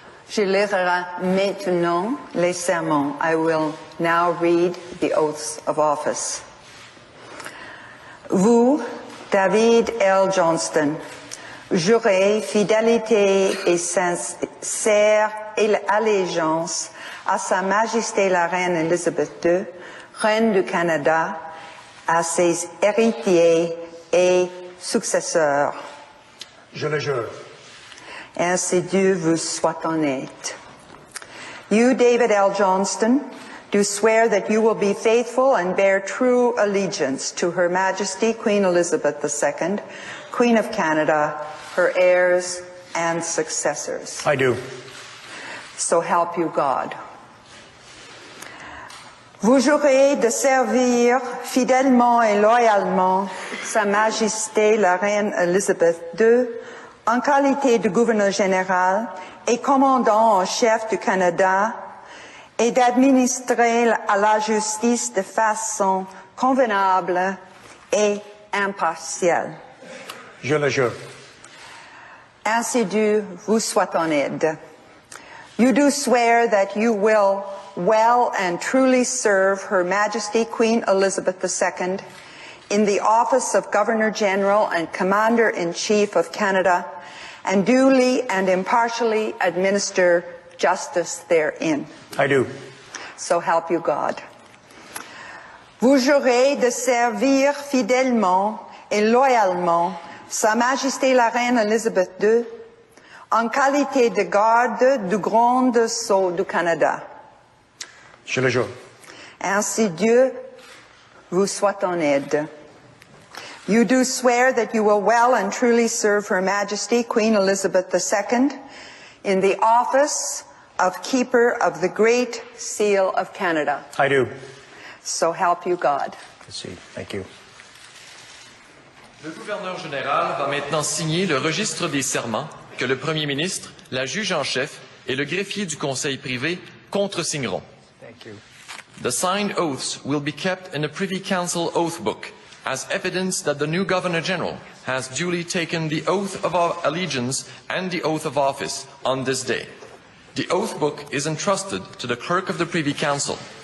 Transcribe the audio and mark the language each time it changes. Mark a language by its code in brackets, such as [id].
[fr] Je lirai maintenant les sermons. [en] I will now read the oaths of office. [fr] Vous, David L. Johnston, jurez fidélité et sincère allégeance à Sa Majesté la Reine Élisabeth II, Reine du Canada, à ses héritiers et successeurs. Je le jure. Ainsi Dieu vous soit honnête. [en] You, David L. Johnston, do swear that you will be faithful and bear true allegiance to Her Majesty Queen Elizabeth II, Queen of Canada, her heirs and successors. I do. So help you God. [fr] Vous jurez de servir fidèlement et loyalement Sa Majesté la Reine Élisabeth II, en qualité de gouverneur général et commandant en chef du Canada, et d'administrer à la justice de façon convenable et impartiale. Je le jure. Ainsi Dieu vous soit en aide. [en] You do swear that you will well and truly serve Her Majesty Queen Elizabeth II in the office of Governor-General and Commander-in-Chief of Canada, and duly and impartially administer justice therein. I do. So help you God. [fr] Vous jurez de servir fidèlement et loyalement Sa Majesté la Reine Élisabeth II en qualité de garde du Grand Sceau du Canada. Je le jure. Ainsi Dieu vous soit en aide. [en] You do swear that you will well and truly serve Her Majesty Queen Elizabeth II in the office of Keeper of the Great Seal of Canada. I do. So help you God. Proceed. Thank you. [fr] Le gouverneur général va maintenant signer le registre des serments que le premier ministre, la juge en chef et le greffier du conseil privé contresigneront. [en] Thank you. The signed oaths will be kept in a Privy Council oath book as evidence that the new Governor-General has duly taken the oath of allegiance and the oath of office on this day. The oath book is entrusted to the Clerk of the Privy Council.